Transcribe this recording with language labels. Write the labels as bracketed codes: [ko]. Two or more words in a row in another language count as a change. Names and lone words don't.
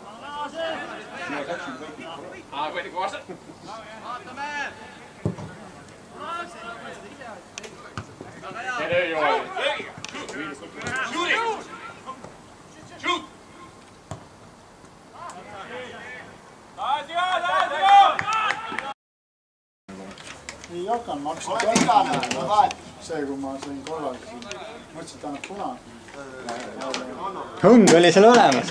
[en] Waiting for us. There you are. Shoot it! Shoot! [et] Ei hakanud maksma see, kui ma sain kollase siin. Mõtlesin, et annab punane. Hõng oli seal olemas.